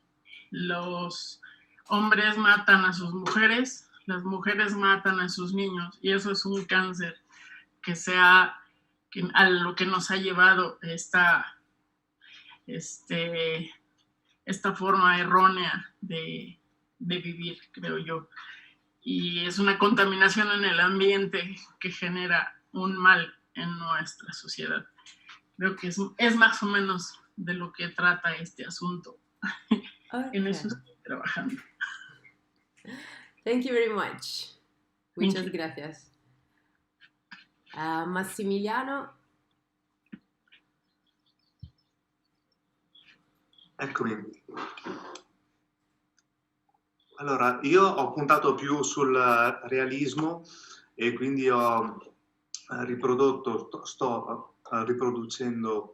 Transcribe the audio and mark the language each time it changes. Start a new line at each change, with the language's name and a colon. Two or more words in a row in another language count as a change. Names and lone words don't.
Spanish: Los hombres matan a sus mujeres, las mujeres matan a sus niños, y eso es un cáncer a lo que nos ha llevado esta forma errónea de vivir, creo yo. Y es una contaminación en el ambiente que genera un mal en nuestra sociedad. Creo que es más o menos de lo que trata este asunto. Okay. En eso estoy trabajando.
English: Thank you very much.
Spanish: Muchas gracias. Massimiliano.
Italian: Eccomi. Allora, io ho puntato più sul realismo e quindi sto riproducendo